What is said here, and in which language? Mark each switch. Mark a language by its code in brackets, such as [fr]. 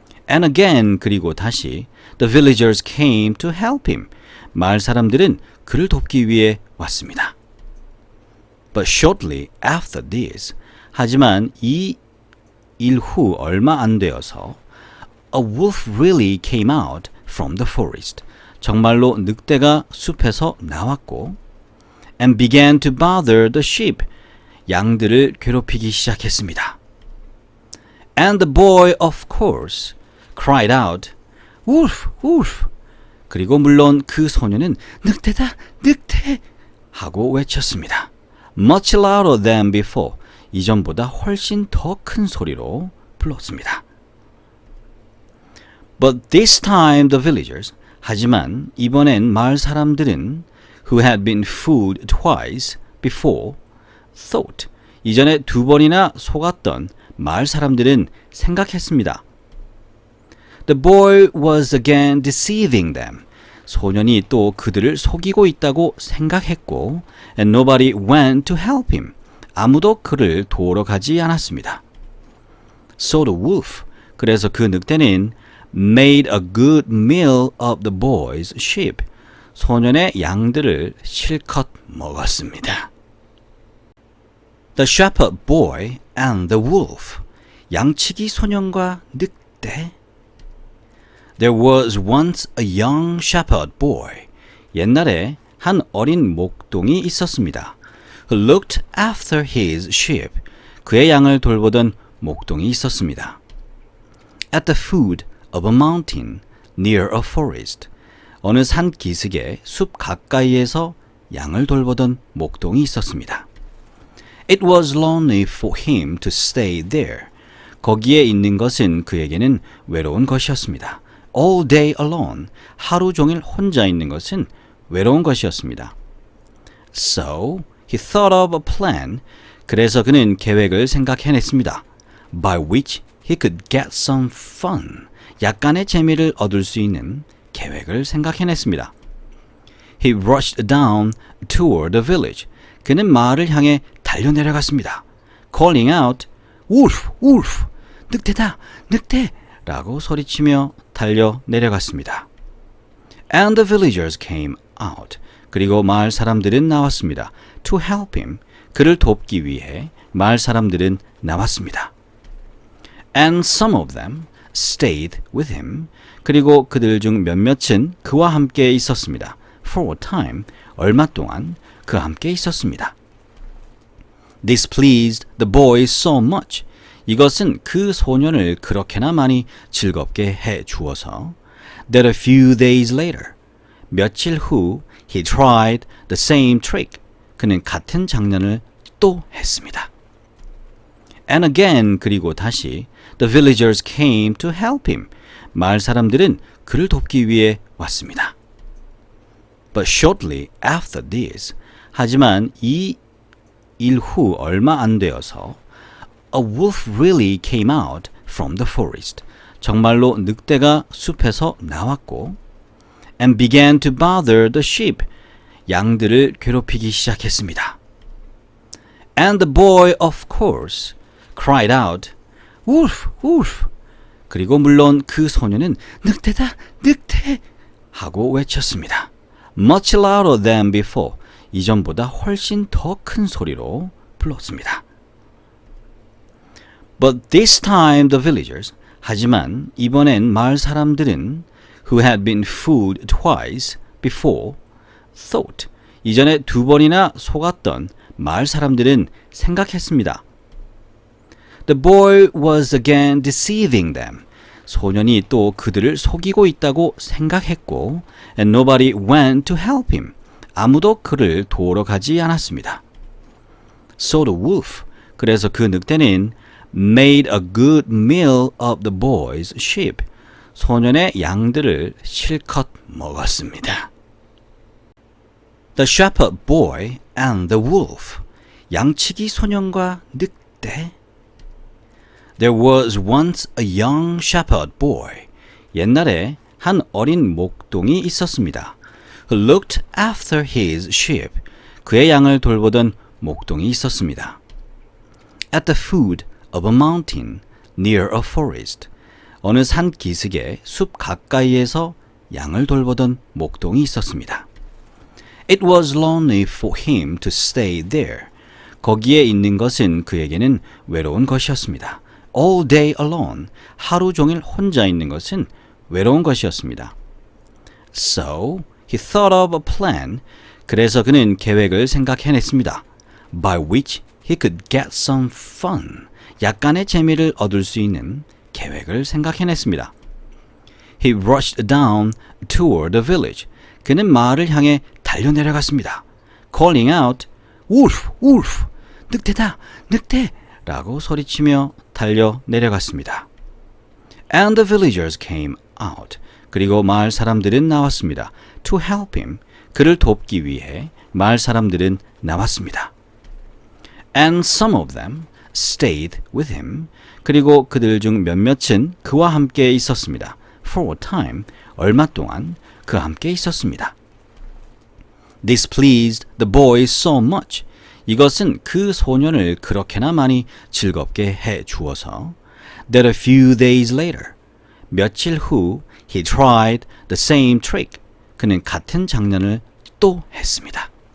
[en] And again, [ko] 그리고 다시 [en] the villagers came to help him. [ko] 마을 사람들은 그를 돕기 위해 왔습니다. [en] But shortly after this, [ko] 하지만 이 일 후 얼마 안 되어서 [en] a wolf really came out from the forest. [ko] 정말로 늑대가 숲에서 나왔고 [en] and began to bother the sheep. [ko] 양들을 괴롭히기 시작했습니다. [en] And the boy, of course, cried out, Wolf, Wolf! [ko] 그리고 물론 그 소년은 늑대다, 늑대! 하고 외쳤습니다. [en] Much louder than before. [ko] 이전보다 훨씬 더 큰 소리로 불렀습니다. [en] But this time the villagers, [ko] 하지만 이번엔 마을 사람들은 [en] who had been fooled twice before thought, [ko] 이전에 두 번이나 속았던 마을 사람들은 생각했습니다. [en] The boy was again deceiving them. [ko] 소년이 또 그들을 속이고 있다고 생각했고 [en] and nobody went to help him. [ko] 아무도 그를 도우러 가지 않았습니다. [en] So the wolf, [ko] 그래서 그 늑대는 [en] made a good meal of the boy's sheep. [ko] 소년의 양들을 실컷 먹었습니다. [en] The shepherd boy and the wolf. [ko] 양치기 소년과 늑대. [en] There was once a young shepherd boy. [ko] 옛날에 한 어린 목동이 있었습니다. [en] Who looked after his sheep. [ko] 그의 양을 돌보던 목동이 있었습니다. [en] At the foot of a mountain near a forest. [ko] 어느 산 기슭의 숲 가까이에서 양을 돌보던 목동이 있었습니다. [en] It was lonely for him to stay there. [ko] 거기에 있는 것은 그에게는 외로운 것이었습니다. [en] All day alone. [ko] 하루 종일 혼자 있는 것은 외로운 것이었습니다. [en] So he thought of a plan. [ko] 그래서 그는 계획을 생각해냈습니다. [en] By which he could get some fun. [ko] 약간의 재미를 얻을 수 있는 계획을 생각해냈습니다. [en] He rushed down toward the village. [ko] 그는 마을을 향해 달려내려갔습니다. [en] Calling out, Wolf, wolf, [ko] 늑대다, 늑대! 라고 소리치며 달려내려갔습니다. [en] And the villagers came out. [ko] 그리고 마을 사람들은 나왔습니다. [en] To help him. [ko] 그를 돕기 위해 마을 사람들은 나왔습니다. [en] And some of them stayed with him. [ko] 그리고 그들 중 몇몇은 그와 함께 있었습니다. [en] For a time, [ko] 얼마 동안 그와 함께 있었습니다. [en] This pleased the boy so much. [ko] 이것은 그 소년을 그렇게나 많이 즐겁게 해 주어서 [en] that a few days later, [ko] 며칠 후 [en] he tried the same trick. [ko] 그는 같은 장난을 또 했습니다. [en] And again, [ko] 그리고 다시 [en] the villagers came to help him. [ko] 마을 사람들은 그를 돕기 위해 왔습니다. [en] But shortly after this, [ko] 하지만 이 일 후 얼마 안 되어서 [en] a wolf really came out from the forest. [ko] 정말로 늑대가 숲에서 나왔고 [en] and began to bother the sheep. [ko] 양들을 괴롭히기 시작했습니다. [en] And the boy, of course, cried out, Wolf, wolf. [ko] 그리고 물론 그 소년은 늑대다, 늑대! 하고 외쳤습니다. [en] Much louder than before. [ko] 이전보다 훨씬 더 큰 소리로 불렀습니다. [en] But this time the villagers, [ko] 하지만 이번엔 마을 사람들은 [en] who had been fooled twice before, thought, [ko] 이전에 두 번이나 속았던 마을 사람들은 생각했습니다. [en] The boy was again deceiving them. [ko] 소년이 또 그들을 속이고 있다고 생각했고 [en] and nobody went to help him. [ko] 아무도 그를 도우러 가지 않았습니다. [en] So the wolf, [ko] 그래서 그 늑대는 [en] made a good meal of the boy's sheep. [ko] 소년의 양들을 실컷 먹었습니다. [en] The shepherd boy and the wolf. [ko] 양치기 소년과 늑대. [en] There was once a young shepherd boy. [ko] 옛날에 한 어린 목동이 있었습니다. [en] Who looked after his sheep. [ko] 그의 양을 돌보던 목동이 있었습니다. [en] At the foot of a mountain near a forest. [ko] 어느 산 기슭의 숲 가까이에서 양을 돌보던 목동이 있었습니다. [en] It was lonely for him to stay there. [ko] 거기에 있는 것은 그에게는 외로운 것이었습니다. [en] All day alone. [ko] 하루 종일 혼자 있는 것은 외로운 것이었습니다. [en] So he thought of a plan. [ko] 그래서 그는 계획을 생각해냈습니다. [en] By which he could get some fun. [ko] 약간의 재미를 얻을 수 있는 계획을 생각해냈습니다. [en] He rushed down toward the village. [ko] 그는 마을을 향해 달려내려갔습니다. [en] Calling out, Wolf, wolf, [ko] 늑대다, 늑대! 라고 소리치며 달려내려갔습니다. [en] And the villagers came out. [ko] 그리고 마을 사람들은 나왔습니다. [en] To help him. [ko] 그를 돕기 위해 마을 사람들은 나왔습니다. [en] And some of them stayed with him. [ko] 그리고 그들 중 몇몇은 그와 함께 있었습니다. [en] For a time, [ko] 얼마 동안 그와 함께 있었습니다. [en] This pleased the boy so much. [ko] 이것은 그 소년을 그렇게나 많이 즐겁게 해 주어서 [en] that a few days later, [ko] 며칠 후 [en] he tried the same trick. [ko] 그는 같은 장난을 또 했습니다.